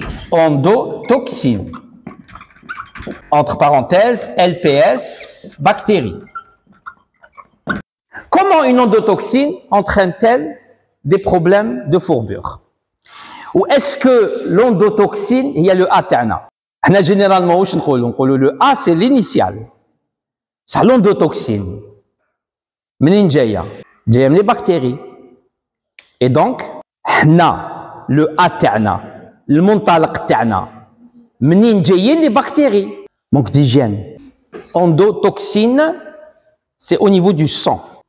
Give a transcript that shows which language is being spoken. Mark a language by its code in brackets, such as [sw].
[fr] Endotoxine. Entre parenthèses, LPS, bactéries. Comment une endotoxine entraîne-t-elle des problèmes de fourbure? Ou est-ce que l'endotoxine, il y a le A [ar] تاعنا. [fr] Généralement, le A c'est l'initial. C'est l'endotoxine. [ar] منين جاية؟ جاية من [fr] les bactéries. Et donc, le A [ar] تاعنا المنطلق تاعنا منين جايين [fr] les bactéries. Manque d'hygiène. Endotoxine, c'est au niveau du sang.